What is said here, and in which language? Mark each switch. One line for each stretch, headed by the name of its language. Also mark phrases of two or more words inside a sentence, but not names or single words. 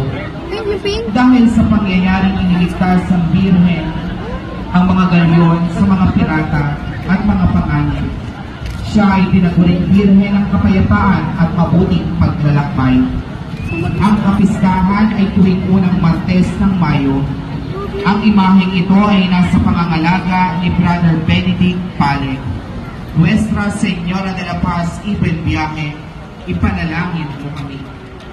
Filipino: Dahil sa pangyayaring iniligtas ng Birhen ang mga galyon sa mga pirata at mga panganib, siya ay tinaguring Birhen ng kapayapaan at mabuting paglalakbay. Ang kapistahan ay tuwing unang Martes ng Mayo. Ang imaheng ito ay nasa pangangalaga ni Brother Benedict Pale.
Spanish: Nuestra Señora de la Paz y Buen Viaje,
Filipino: ipanalangin mo kami.